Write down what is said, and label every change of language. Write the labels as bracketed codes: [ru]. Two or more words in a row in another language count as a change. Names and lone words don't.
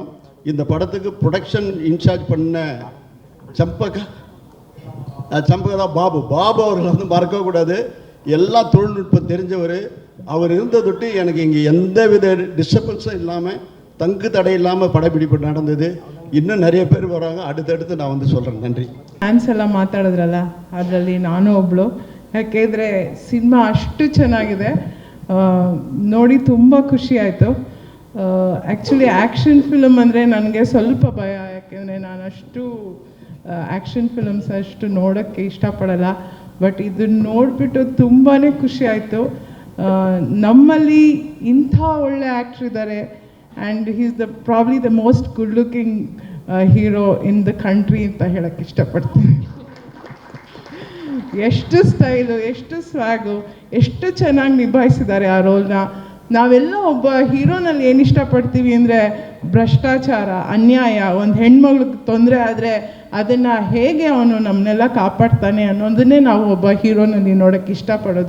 [ta] இந்த படத்துக்கு [en] production incharge [ta] பண்ண சம்பகா பாபு அவர்களை வந்து மறக்கக்கூடாது. எல்லா தொழில்நுட்பம் தெரிஞ்சவர். அவர் இருந்த தொட்டு எனக்கு இங்கே எந்த வித டிஸ்டர்பன்ஸும் இல்லாமல், தங்கு தடை இல்லாமல் படப்பிடிப்பு நடந்தது. ಇನ್ನೂ நிறைய பேர் வராங்க. அடுத்தடுத்து நான் வந்து சொல்கிறேன். ನನ್ರಿ. [kn] ಫ್ಯಾನ್ಸ್ ಎಲ್ಲ ಮಾತಾಡಿದ್ರಲ್ಲ, ಅದರಲ್ಲಿ ನಾನು ಒಬ್ಬಳು. ಯಾಕೆಂದರೆ ಸಿನಿಮಾ ಅಷ್ಟು ಚೆನ್ನಾಗಿದೆ, ನೋಡಿ ತುಂಬ ಖುಷಿ ಆಯಿತು. [en] actually action film [kn] ಅಂದರೆ ನನಗೆ ಸ್ವಲ್ಪ ಭಯ, ಯಾಕೆಂದರೆ ನಾನು ಅಷ್ಟು [en] action films [kn] ಅಷ್ಟು ನೋಡೋಕ್ಕೆ ಇಷ್ಟಪಡಲ್ಲ. ಬಟ್ ಇದನ್ನು ನೋಡಿಬಿಟ್ಟು ತುಂಬಾ ಖುಷಿ ಆಯಿತು. ನಮ್ಮಲ್ಲಿ ಇಂಥ ಒಳ್ಳೆ ಆ್ಯಕ್ಟ್ರ್ ಇದ್ದಾರೆ. [en] And he is probably the most good looking hero in the country [kn] ಅಂತ ಹೇಳೋಕ್ಕೆ ಇಷ್ಟಪಡ್ತೀನಿ. ಎಷ್ಟು ಸ್ಟೈಲು, ಎಷ್ಟು ಸ್ವ್ಯಾಗು, ಎಷ್ಟು ಚೆನ್ನಾಗಿ ನಿಭಾಯಿಸಿದ್ದಾರೆ ಆ ರೋಲ್ನ. ನಾವೆಲ್ಲ ಒಬ್ಬ ಹೀರೋನಲ್ಲಿ ಏನು ಇಷ್ಟಪಡ್ತೀವಿ ಅಂದರೆ ಭ್ರಷ್ಟಾಚಾರ, ಅನ್ಯಾಯ, ಒಂದು ಹೆಣ್ಮಗಳಿಗೆ ತೊಂದರೆ ಆದರೆ ಅದನ್ನು ಹೇಗೆ ಅವನು ನಮ್ಮನ್ನೆಲ್ಲ ಕಾಪಾಡ್ತಾನೆ ಅನ್ನೋದನ್ನೇ ನಾವು ಒಬ್ಬ ಹೀರೋನಲ್ಲಿ ನೋಡೋಕ್ಕೆ ಇಷ್ಟಪಡೋದು.